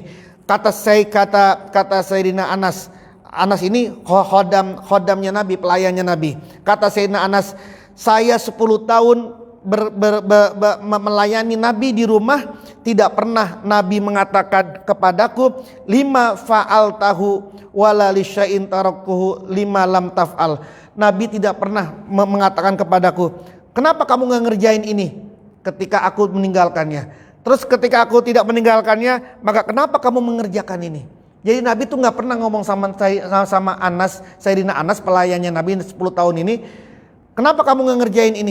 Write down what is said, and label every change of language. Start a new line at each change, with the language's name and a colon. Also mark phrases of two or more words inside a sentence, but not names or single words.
Indonesian: Kata Sayyidina Anas. Anas ini khodamnya Nabi, pelayannya Nabi. Kata Sayyidina Anas, saya 10 tahun melayani Nabi di rumah, tidak pernah Nabi mengatakan kepadaku
Arabic: لم فعلته ولا لشيء تركته لم لم تفعل.
Indonesian: Nabi tidak pernah mengatakan kepadaku, kenapa kamu nggak ngerjain ini ketika aku meninggalkannya? Terus ketika aku tidak meninggalkannya, maka kenapa kamu mengerjakan ini? Jadi Nabi tuh nggak pernah ngomong sama Anas, Sayyidina Anas pelayannya Nabi 10 tahun ini, kenapa kamu nggak ngerjain ini?